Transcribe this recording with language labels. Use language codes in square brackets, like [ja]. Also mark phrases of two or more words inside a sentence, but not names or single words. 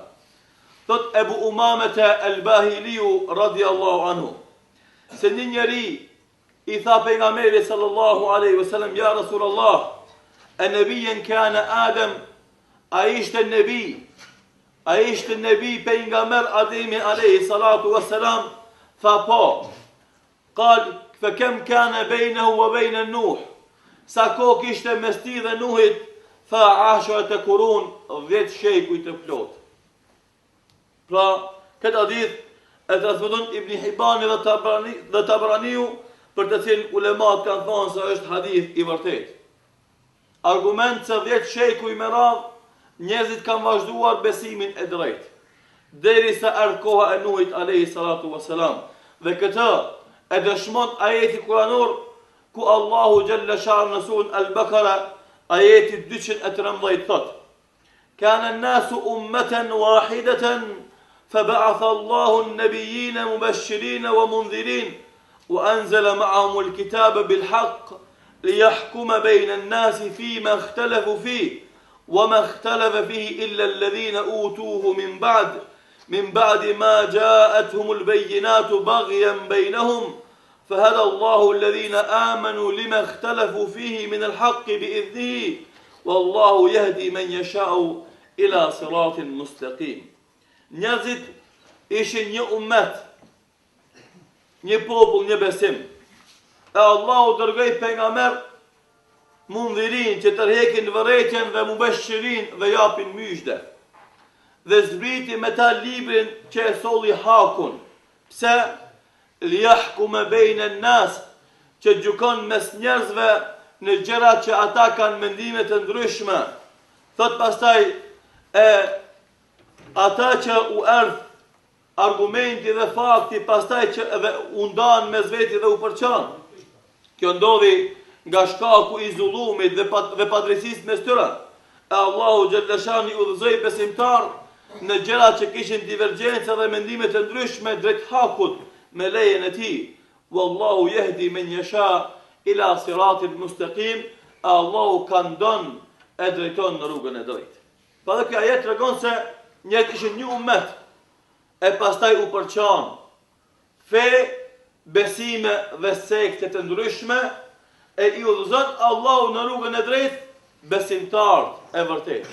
[sq] Thot Ebu Umamete al-Bahiliu [ar] رضي الله عنه, [sq] se një njeri i tha pejgamberi [ar] صلى الله عليه وسلم, يا رسول الله, أنبيا كان آدم, [sq] a ishte nebi pejgamber Ademi [ar] عليه الصلاة والسلام? [sq] Tha po. [ar] قال فكم كان بينه وبين نوح, [sq] sa kohë kishte mes tij dhe Nuhit? Tha 10 kurun, 10 shekuj të plot. Pra, këtë hadith e transmeton Ibn Hibani dhe Tabraniu, për të cilin ulemat kanë thënë se është hadith i vërtet. Argument se 10 shekuj me radhë, njerëzit kanë vazhduar besimin e drejtë, derisa erdhi koha e Nuhit [ar] عليه الصلاة والسلام. [sq] Dhe këtë e dëshmon ajeti kuranor, ku Allahu [ar] جل شأنه [sq] në surën Al-Baqara, ajeti 213 thot: [ar] كان الناس أمة واحدة فبعث الله النبيين مبشرين ومنذرين وأنزل معهم الكتاب بالحق ليحكم بين الناس فيما اختلفوا فيه وما اختلف فيه إلا الذين أوتوه من بعد ما جاءتهم البينات بغيا بينهم فهدى الله الذين آمنوا لما اختلفوا فيه من الحق بإذنه والله يهدي من يشاء إلى صراط مستقيم. [sq] Njerëzit ishin një ummet, një popull, një besim. E Allahu dërgoi pejgamber mundhirin që tërhekin vërejtjen dhe mubeshirin dhe japin myshde. Dhe zbriti me ta librin që e solli hakun. Pse? [ar] ليحكم بين الناس, [sq] që gjykon mes njerëzve në gjëra që ata kanë mendime të ndryshme. Thot pastaj ata që u erdh argumenti dhe fakti, pastaj që edhe u ndan mes veti dhe u përçan. Kjo ndodhi nga shkaku i zullumit dhe padrejtisë mes tyre. E Allahu [ar] جل شأنه [sq] udhëzoi besimtar në gjëra që kishin divergjenca dhe mendime të ndryshme drejt hakut me lejen e tij. [ar] والله يهدي من يشاء إلى صراط مستقيم. [sq] Allahu ka ndon e drejton në rrugën e drejtë. Pa dhe kjo ajet tregon se njerëzit ishin një ummet, e pastaj u përçan fe, besime dhe sekte të ndryshme, e i udhëzon Allahu në rrugën e drejtë besimtarët e vërtetë.